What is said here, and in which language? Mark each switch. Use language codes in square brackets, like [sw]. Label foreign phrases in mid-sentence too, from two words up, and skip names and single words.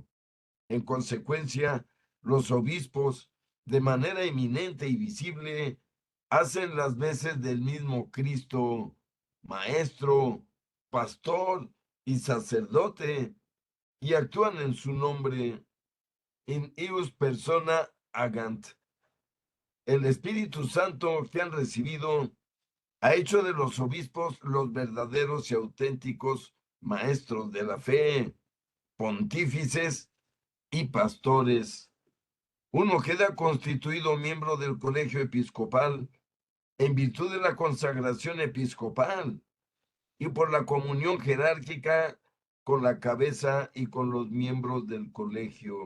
[es] En consecuencia, los obispos, de manera eminente y visible, hacen las veces del mismo Cristo, maestro, pastor y sacerdote, y actúan en su nombre, [la] in ius persona agant. [es] El Espíritu Santo que han recibido ha hecho de los obispos los verdaderos y auténticos maestros de la fe, pontífices y pastores. Uno queda constituido miembro del colegio episcopal en virtud de la consagración episcopal y por la comunión jerárquica con la cabeza y con los miembros del colegio.